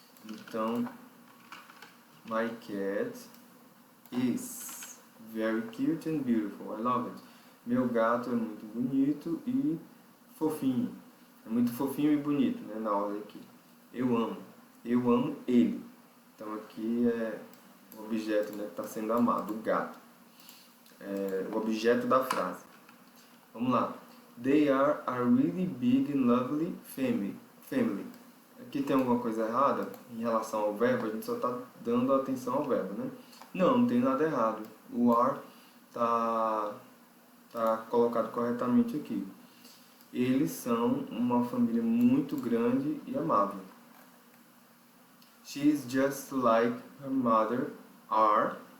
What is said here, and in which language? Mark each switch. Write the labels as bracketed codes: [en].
[en] Então, my cat is very cute and beautiful. I love it. [pt] Meu gato é muito bonito e fofinho. É muito fofinho e bonito, né? Na ordem aqui. Eu amo ele. Então, aqui é o objeto, né, que está sendo amado, o gato. O objeto da frase. Vamos lá. [en] They are a really big and lovely family. [pt] Aqui tem alguma coisa errada em relação ao verbo? A gente só está dando atenção ao verbo, né? Não tem nada errado. O are tá colocado corretamente aqui. Eles são uma família muito grande e amável. [en] She's just like her mother are.